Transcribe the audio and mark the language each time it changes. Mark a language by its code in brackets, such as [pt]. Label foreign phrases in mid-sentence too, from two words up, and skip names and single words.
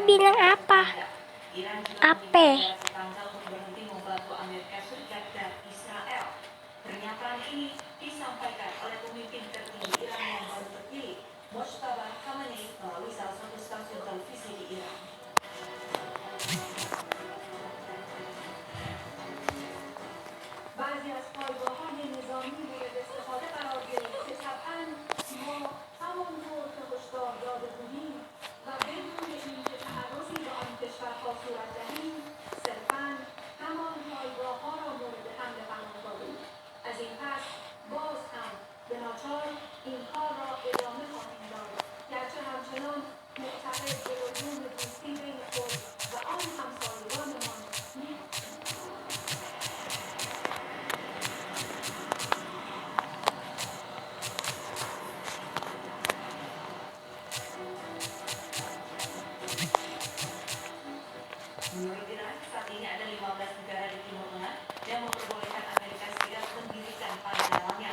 [id] negara bilang apa? Iran juga Apa? meminta negara tetangga untuk berhenti membantu Amerika Serikat dan Israel. Pernyataan ini disampaikan oleh pemimpin tertinggi Iran yang baru terpilih, Mojtaba Khamenei, melalui salah satu stasiun televisi di Iran. [fa] بعضی از پایگاه‌های نظامی مورد استفاده قرار گرفت که طبعاً ما همانطور که هشدار داده بودیم و بدون اینکه تعرضی به آن کشورها صورت دهیم صرفاً همان پایگاه‌ها را مورد حمله قرار دادیم. از این پس باز هم به ناچار این کار را ادامه خواهیم داد، گرچه همچنان معتقد به وجود دوستی بین خود و آن همسایگانمان نیستیم. [id] Menurut Iran, saat ini ada 15 negara di Timur Tengah yang memperbolehkan Amerika Serikat mendirikan pangkalannya.